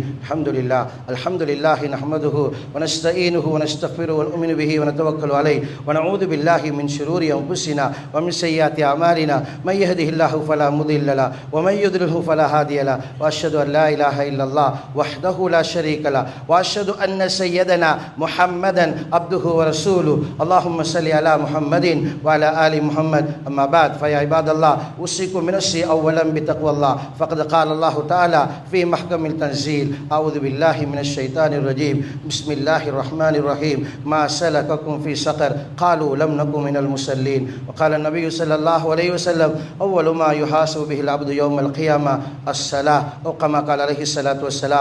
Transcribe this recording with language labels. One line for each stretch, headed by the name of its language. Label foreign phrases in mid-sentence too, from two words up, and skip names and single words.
Arabic: الحمد لله الحمد لله نحمده ونستعينه ونستغفره ونؤمن به ونتوكل عليه ونعوذ بالله من شرور أنفسنا ومن سيئات أعمالنا من يهده الله فلا مضل له ومن يضلله فلا هادي له وأشهد أن لا إله إلا الله وحده لا شريك له وأشهد أن سيدنا محمدا عبده ورسوله. اللهم صل على محمد وعلى آل محمد. أما بعد فيا عباد الله أوصيكم ونفسي أولا بتقوى الله. ஃபகத் قال الله تعالى في محكم التنزيل أعوذ بالله من الشيطان الرجيم بسم الله الرحمن الرحيم ما سلككم في سقر قالوا لم نكن من المصلين. وقال النبي صلى الله عليه وسلم أول ما يحاسب به العبد يوم القيامة الصلاة أو كما قال عليه الصلاة والسلام.